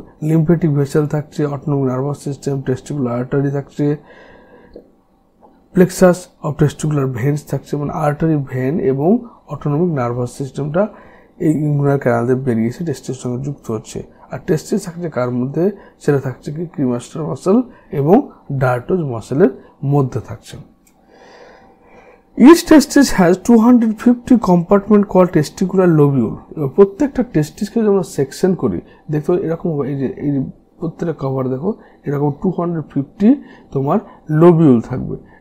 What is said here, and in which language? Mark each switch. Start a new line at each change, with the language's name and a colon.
Bangla: Lymphatic vessel থাকছে, autonomic nervous system, testicular artery থাকছে, plexus of testicular veins থাকছে, মানে আর্টারি, ভেন এবং অটোনমিক নার্ভাস সিস্টেমটা এই ইমিউনাল ক্যানাল দিয়ে বেরিয়ে এসে টেস্টিসের সঙ্গে যুক্ত হচ্ছে। আর টেস্টিস থাকছে কার মধ্যে? সেটা থাকছে কি ক্রিমাস্টার মাসেল এবং ডার্টোজ মাসেলের মধ্যে থাকছে।
English: Each testis has 250 compartment called testicular lobule.
Bangla: এবার প্রত্যেকটা টেস্টিসকে যদি আমরা সেকশন করি দেখতে এরকম হবে। এই যে প্রত্যেকটা কভার দেখো এরকম 250 তোমার লোবিউল থাকবে।